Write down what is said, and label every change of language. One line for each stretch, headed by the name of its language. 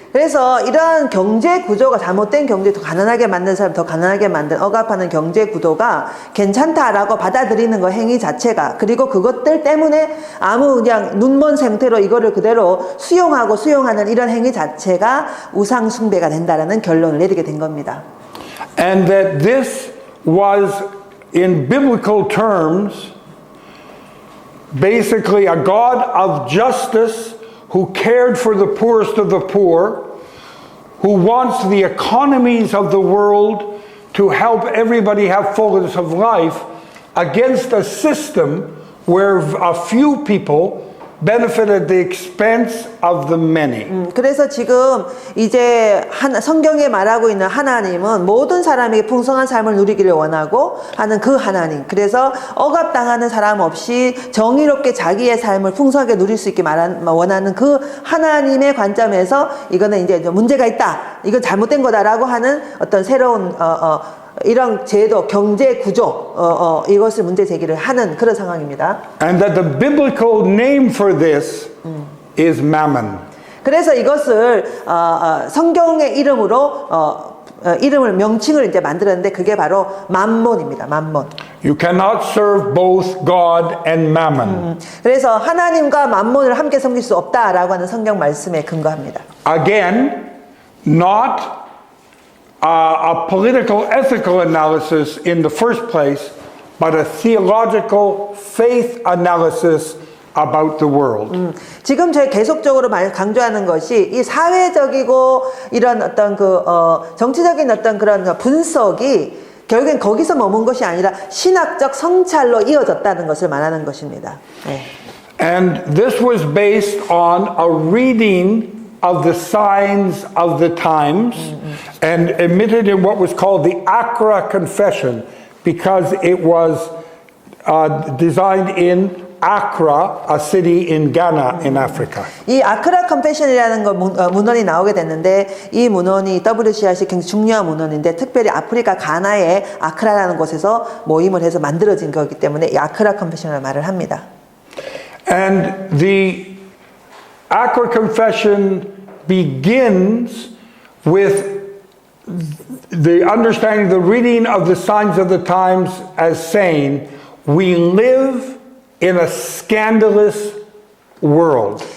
Korean: 그래서 이러한 경제 구조가 잘못된 경제, 더 가난하게 만든 사람, 더 가난하게 만든 억압하는 경제 구도가 괜찮다라고 받아들이는 거 행위 자체가, 그리고 그것들 때문에 아무 그냥 눈먼 상태로 이거를 그대로 수용하는 이런 행위 자체가 우상 숭배가 된다라는 결론을 내리게 된 겁니다.
English: And that this was, in biblical terms, basically a God of justice who cared for the poorest of the poor, who wants the economies of the world to help everybody have fullness of life, against a system where a few people benefit at the expense of the many.
Korean: 그래서 지금 이제 성경에 말하고 있는 하나님은 모든 사람에게 풍성한 삶을 누리기를 원하고 하는 그 하나님. 그래서 억압당하는 사람 없이 정의롭게 자기의 삶을 풍성하게 누릴 수 있게 원하는 그 하나님의 관점에서 이거는 이제 문제가 있다, 이건 잘못된 거다라고 하는 어떤 새로운 이런 제도, 경제 구조, 이것을 문제 제기를 하는 그런 상황입니다.
English: And that the biblical name for this is mammon.
Korean: 그래서 이것을 성경의 이름으로 명칭을 이제 만들었는데 그게 바로 맘몬입니다. 맘몬.
English: You cannot serve both God and mammon.
Korean: 그래서 하나님과 맘몬을 함께 섬길 수 없다라고 하는 성경 말씀에 근거합니다.
English: Again, not a political, ethical analysis in the first place, but a theological faith analysis about the world.
Korean: 지금 저희 계속적으로 강조하는 것이 이 사회적이고 이런 어떤 정치적인 어떤 그런 분석이 결국엔 거기서 머문 것이 아니라 신학적 성찰로 이어졌다는 것을 말하는 것입니다. 네.
English: And this was based on a reading of the signs of the times and emitted in what was called the Accra Confession, because it was designed in Accra, a city in Ghana in Africa.
Korean: 이 아크라 컨페션이라는 문헌이 나오게 됐는데 이 문헌이 WCRC 굉장히 중요한 문헌인데 특별히 아프리카 가나의 아크라라는 곳에서 모임을 해서 만들어진 거기 때문에 이 아크라 컨페션을 말을 합니다.
English: And the Accra Confession begins with the understanding, the reading of the signs of the times as saying, we live in a scandalous world.